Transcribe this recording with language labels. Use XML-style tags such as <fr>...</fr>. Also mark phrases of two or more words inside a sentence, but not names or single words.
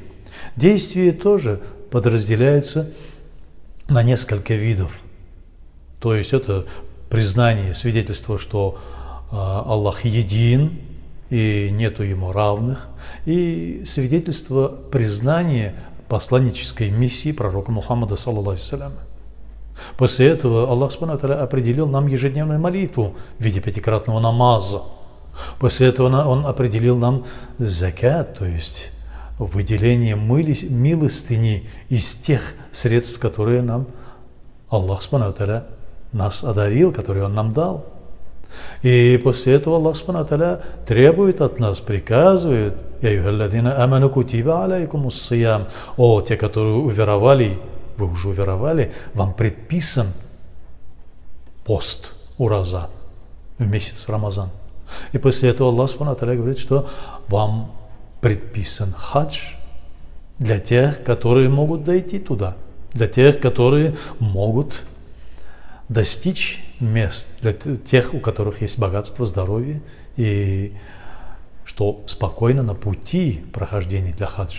<ru>Действие тоже подразделяется на несколько видов. То есть это признание, свидетельство, что Аллах един и нету Ему равных, и свидетельство признания посланнической миссии пророка Мухаммада</ru> <ar>صلى الله عليه وسلم.</ar> <ru>После этого Аллах</ru> <ar>سبحانه وتعالى</ar> <ru>определил нам ежедневную молитву в виде пятикратного намаза. После этого Он определил нам закят, то есть выделение милостыни из тех средств, которые нам Аллах</ru> <ar>سبحانه وتعالى</ar> <ru>нас одарил, которые Он нам дал. И после этого Аллах</ru> <ar>سبحانه وتعالى</ar> <ru>требует от нас, приказывает:</ru> <ar>«يا أيها الذين آمنوا كتب عليكم الصيام».</ar> <ru>О, те, которые уверовали, вы уже уверовали, вам предписан пост, ураза, в месяц Рамазан. И после этого Аллах</ru> <ar>سبحانه وتعالى</ar> <ru>говорит, что вам предписан хадж для тех, которые могут дойти туда, для тех, которые могут достичь мест, для тех, у которых есть богатство, здоровье, и что спокойно на пути прохождения для хаджа.</ru>